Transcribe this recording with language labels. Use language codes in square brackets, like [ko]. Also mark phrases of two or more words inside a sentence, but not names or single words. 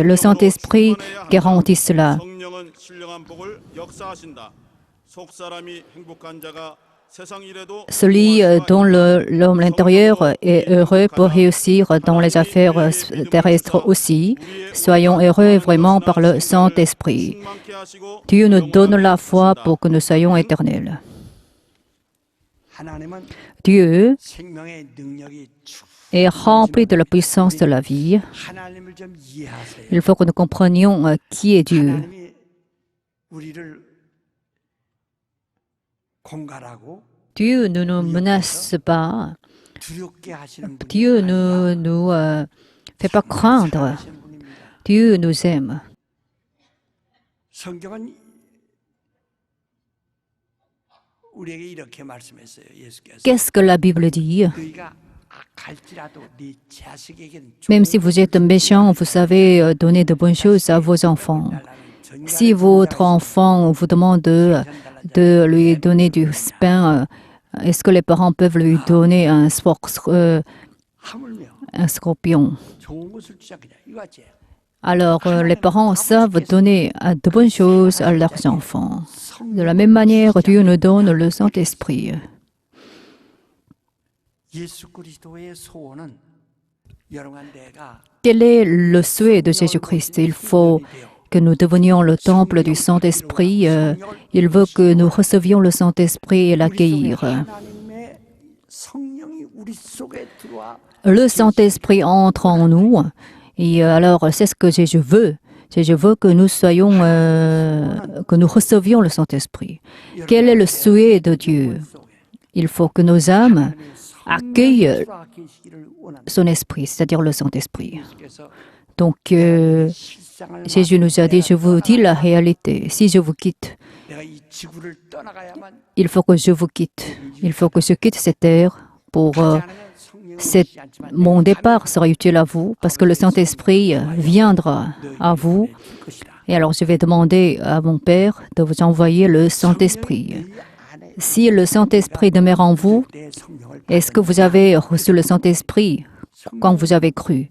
[fr] Le Saint-Esprit garantit cela. Celui dont l'homme intérieur est heureux pour réussir dans les affaires terrestres aussi. Soyons heureux vraiment par le Saint-Esprit. Dieu nous donne la foi pour que nous soyons éternels. [ko] 하나님은 [fr] Dieu [ko] 생명의 능력이 [fr] est rempli de la puissance de la vie. [ko] 하나님을 좀 이해하세요. [fr] Il faut que nous comprenions qui est Dieu. [ko] 하나님이 우리를 공갈하고 [fr] Dieu ne nous menace pas. [ko] 두렵게 하시는 분이 [fr] Dieu ne nous fait pas craindre. [ko] 하시는 분입니다. [fr] Dieu nous aime. [ko] 성경은 우리에게 이렇게 말씀했어요. 예수께서 [fr] Qu'est-ce que la Bible dit? [ko] 너희가 악할지라도 네 자식에게는 [fr] Même si vous êtes méchant, vous savez donner de bonnes choses à vos enfants. Si votre enfant vous demande de lui donner du pain, est-ce que les parents peuvent lui donner un [ko] 하물며 [fr] scorpion? [ko] 좋은 것을 주자 그냥 이거지. [fr] Alors, les parents savent donner de bonnes choses à leurs enfants. De la même manière, Dieu nous donne le Saint-Esprit. [ko] 예수 그리스도의 소원은 여러분 내가 [fr] Quel est le souhait de Jésus-Christ? Il faut que nous devenions le temple du Saint-Esprit. Il veut que nous recevions le Saint-Esprit et l'accueillir. [ko] 하나님의 성령이 우리 속에 들어와 [fr] Le Saint-Esprit entre en nous. Et alors, c'est ce que Jésus veut. Jésus veut que nous soyons, que nous recevions le Saint-Esprit. Quel est le souhait de Dieu? Il faut que nos âmes accueillent [ko] 들어와 계시기를 원합니다. [fr] son esprit, c'est-à-dire le Saint-Esprit. [ko] 그래서 [fr] Donc, [ko] 실상을 [fr] Jésus nous a dit, je vous dis la réalité. Si je vous quitte, [ko] 내가 이 지구를 떠나가야만 [fr] il faut que je vous quitte. Il faut que je quitte cette terre pour mon départ sera utile à vous parce que le Saint-Esprit viendra à vous. Et alors je vais demander à mon Père de vous envoyer le Saint-Esprit. Si le Saint-Esprit demeure en vous, est-ce que vous avez reçu le Saint-Esprit quand vous avez cru?